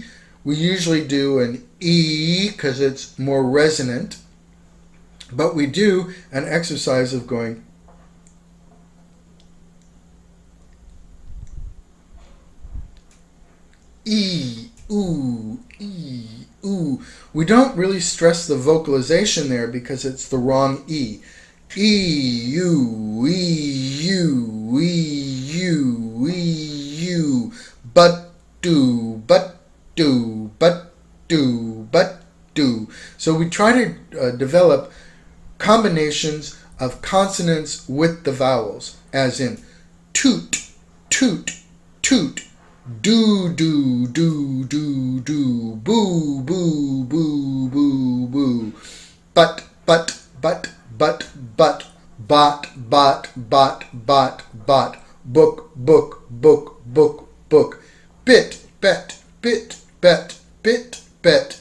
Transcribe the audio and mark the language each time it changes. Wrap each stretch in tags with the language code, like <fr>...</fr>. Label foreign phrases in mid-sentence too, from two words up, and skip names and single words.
<en>We usually do an E because it's more resonant, but we do an exercise of going E, ooh, E, ooh. We don't really stress the vocalization there because it's the wrong E. E, U, E, U, E, U, E, U. But do, but do, but do, but do. So we try to develop combinations of consonants with the vowels, as in toot, toot, toot, do, do, do, do, do, boo, boo, boo, boo, boo, but, bot, bot, bot, bot, book, book, book, book, book, bit, bet, bit, bet, bit, bet.</en>